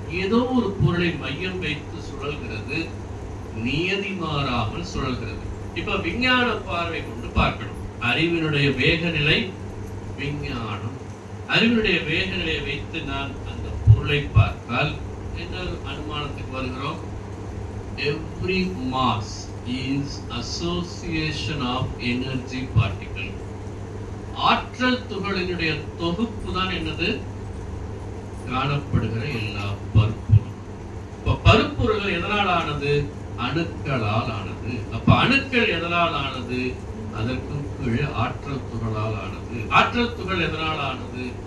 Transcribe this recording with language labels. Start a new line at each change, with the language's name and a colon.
Tamil: ஏதோ ஒரு பொருளை மையம் வைத்து சுழல்கிறது. நியதி மாறாமல் சுழல்கிறது. இப்ப விஞ்ஞான பார்வை கொண்டு பார்க்கணும். அறிவினுடைய வேகநிலை விஞ்ஞானம். அறிவினுடைய வேகநிலையை வைத்து நான் அந்த பொருளை பார்த்தால் என்ன அனுமானத்துக்கு வருகிறோம்?
English: Every mass is association of energy particle.
Tamil: ஆற்றல் துகளினுடைய தொகுப்பு தான் என்னது? காணப்படுகிற எல்லா பருப்பொருள். இப்ப பருப்பொருள்கள் எதனால் ஆனது? அணுக்களால் ஆனது. அப்ப அணுக்கள் எதனால் ஆனது? அதற்கு கீழே ஆற்றல் துகளால் ஆனது. ஆற்றல் துகள் எதனால் ஆனது?